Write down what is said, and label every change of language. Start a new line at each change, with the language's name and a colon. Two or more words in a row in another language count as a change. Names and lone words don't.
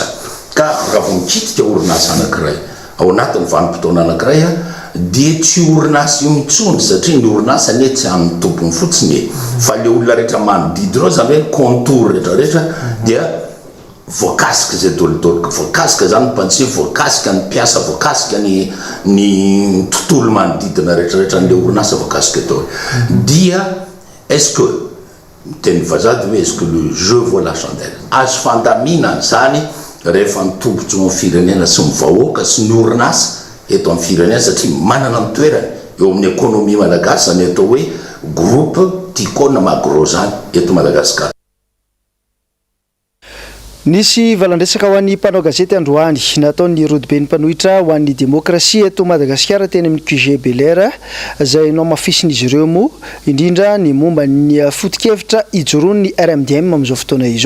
Malagasy: Ka raha vao mikitika orinasa anankiray ao anatin'ny vanim-potoana anankiray dia tsy orinasa io mitsony satria ny orinasa ny tsy amin'ny tompony fotsiny fa le olona rehetra manodidina ao zany hoe contour rehetrarehetra dia voakasika zay dolodoloka, voakasika zany ny mpanjifa, voakasika ny mpiasa, voakasika ny tontolo manodidina rehetrarehetra n'le orinasa voakasika tao.
French: Dia est-ce que
Malagasy: teny vazady hoe
French: est-ce que le jeu vaut la chandelle?
Malagasy: Azo fandaminana zany rehefa nitombotso amin'ny firenena sy ny vahoaka sy ny orinasa eto amin'ny firenena satria manana ny toerany eo amin'ny économie malagasy zany atao hoe groupe Ticone Magro zany eto Madagasikara. Nisy valandresaka ho an'ny mpanao gazety androany nataon'ny rodiben'ny mpanohitra ho an'ny demokrasia eto Madagasikara teny amin'ny QG Belair izay no mafisin'izy ireo moa indrindra ny momba ny foto-kevitra ijoroan'ny RMDM amin'izao fotoana izao.